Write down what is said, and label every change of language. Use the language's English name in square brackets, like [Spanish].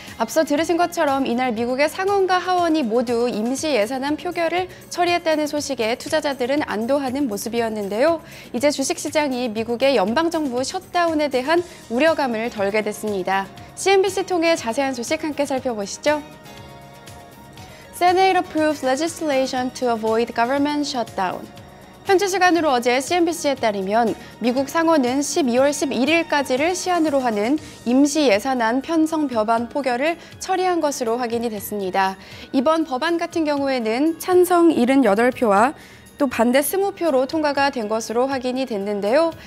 [Korean] 앞서 들으신 것처럼 이날 미국의 상원과 하원이 모두 임시 예산안 표결을 처리했다는 소식에 투자자들은 안도하는 모습이었는데요. 이제 주식시장이 미국의 연방정부 셧다운에 대한 우려감을 덜게 됐습니다. CNBC 통해 자세한 소식 함께 살펴보시죠. [English] Senate approves legislation to avoid government shutdown. [Korean] 현지 시간으로 어제 CNBC에 따르면 미국 상원은 12월 11일까지를 시한으로 하는 임시 예산안 편성 법안 포결을 처리한 것으로 확인이 됐습니다. 이번 법안 같은 경우에는 찬성 78표와 또 반대 20표로 통과가 된 것으로 확인이 됐는데요.